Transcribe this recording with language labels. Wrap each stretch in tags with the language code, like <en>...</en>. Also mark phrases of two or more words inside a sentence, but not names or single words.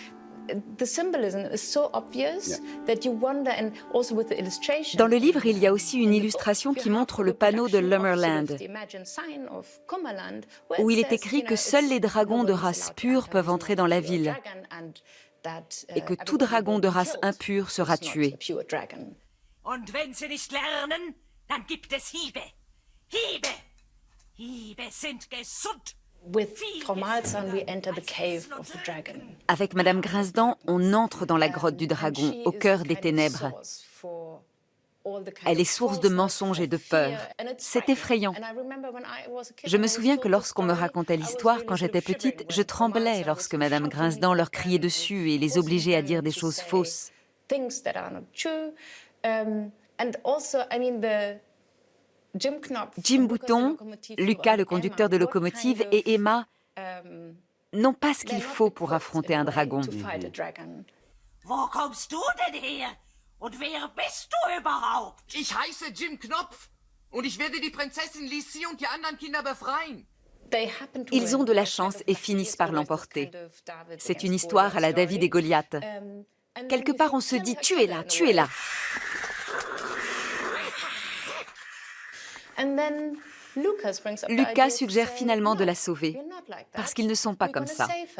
<fr>Dans le livre, il y a aussi une illustration qui montre le panneau de Lummerland, où il est écrit que seuls les dragons de race pure peuvent entrer dans la ville et que tout dragon de race impure sera tué.</fr> <de>Und wenn sie nicht lernen, dann gibt es Hiebe. Hiebe! Hiebe sind gesund.</de> <fr>Avec Madame Grinsdan, on entre dans la grotte du dragon, au cœur des ténèbres. Elle est source de mensonges et de peur. C'est effrayant. Je me souviens que lorsqu'on me racontait l'histoire, quand j'étais petite, je tremblais lorsque Madame Grinsdan leur criait dessus et les obligeait à dire des choses fausses. Jim Bouton, Lucas le conducteur de locomotive et Emma n'ont pas ce qu'il faut pour affronter un dragon.</fr> <de>Wo kommst du denn her? Und wer bist du überhaupt? Ich heiße Jim Knopf und ich werde die Prinzessin Lisi und die anderen Kinder befreien.</de> <fr>Ils ont de la chance et finissent par l'emporter. C'est une histoire à la David et Goliath. Quelque part, on se dit « tuez-la, tuez-la ». Lucas suggère finalement de la sauver, parce qu'ils ne sont pas comme ça.</fr>